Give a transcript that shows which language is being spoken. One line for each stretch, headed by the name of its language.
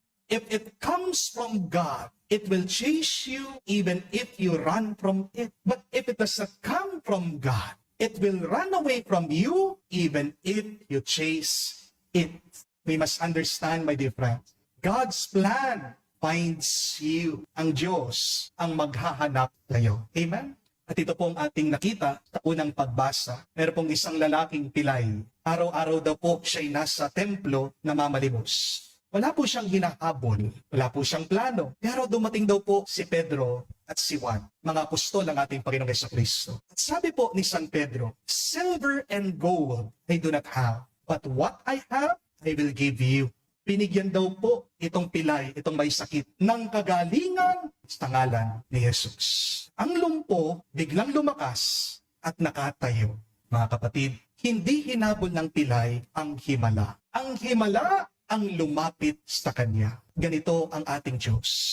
English: If it comes from God, it will chase you even if you run from it. But if it does not come from God, it will run away from you even if you chase it. We must understand, my dear friends, God's plan finds you.
Filipino: Ang Diyos ang maghahanap kayo. Amen? At ito pong ating nakita sa unang pagbasa. Meron pong isang lalaking pilay. Araw-araw daw po siya'y nasa templo na mamalimos. Wala po siyang hinahabol, wala po siyang plano. Pero dumating daw po si Pedro at si Juan, mga apostol ng ating Panginoong Jesucristo. At sabi po ni San Pedro,
English: "Silver and gold I do not have, but what I have, I will give you."
Filipino: Binigyan daw po itong pilay, itong may sakit, ng kagalingan sa ngalan ni Jesus. Ang lumpo biglang lumakas at nakatayo. Mga kapatid, hindi hinabol ng pilay ang himala. Ang himala ang lumapit sa Kanya. Ganito ang ating Diyos.